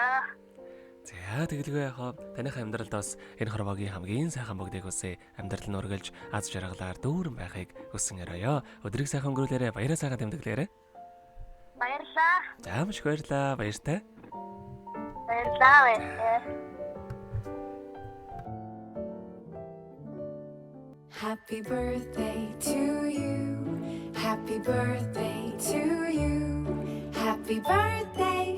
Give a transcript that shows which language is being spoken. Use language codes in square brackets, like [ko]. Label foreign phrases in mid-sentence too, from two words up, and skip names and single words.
[mn] За тэгэлгүй яхаа таних амьдралд бас энэ хорвогийн хамгийн сайхан бүгдийг үсэ амьдрал нь үргэлж аз жаргалаар дүүрэн байхыг хүсэн өрөөё. Өдрийг сайхан өнгөрүүлээрэ, баяраа сайхан тэмдэглээрэ. Баярлалаа. За маш баярлалаа. Баяртай. Баярлалаа. [en] Happy birthday to you. Happy birthday to you. Happy birthday.